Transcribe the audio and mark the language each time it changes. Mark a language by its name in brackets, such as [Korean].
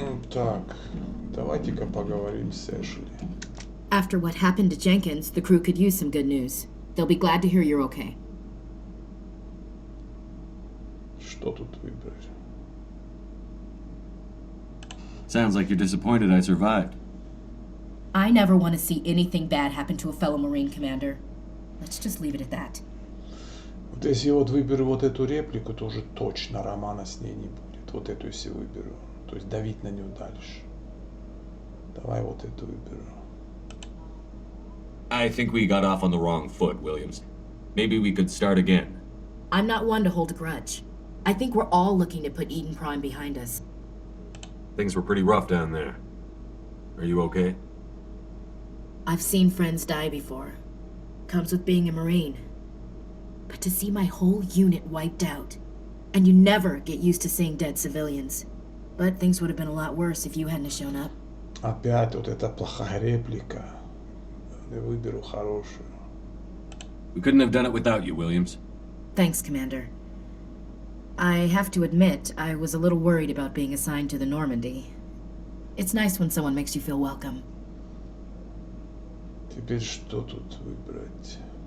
[Russian] Так, давайте-ка поговорим с Эшли. [English] After what happened to Jenkins, the crew could use some good news. They'll be glad to hear you're okay. [Russian] Что тут выбрать? [English] Sounds like you're disappointed I survived. I never want to see anything bad happen to a fellow Marine commander. Let's just leave it at that. [Russian] Вот если вот выберу вот эту реплику, то уже точно романа с ней не будет. Вот эту если выберу. То есть давить на нее дальше. Давай вот эту выберу. [English] I think we got off on the wrong foot, Williams. Maybe we could start again. I'm not one to hold a grudge. I think we're all looking to put Eden Prime behind us. Things were pretty rough down there. Are you okay? I've seen friends die before. Comes with being a Marine. But to see my whole unit wiped out, and you never get used to seeing dead civilians. But things would have been a lot worse if you hadn't shown up. [Russian] Опять вот эта плохая реплика. Я выберу хорошую. [English] We couldn't have done it without you, Williams. Thanks, Commander. I have to admit, I was a little worried about being assigned to the Normandy. It's nice when someone makes you feel welcome. [Russian] Теперь что тут выбрать?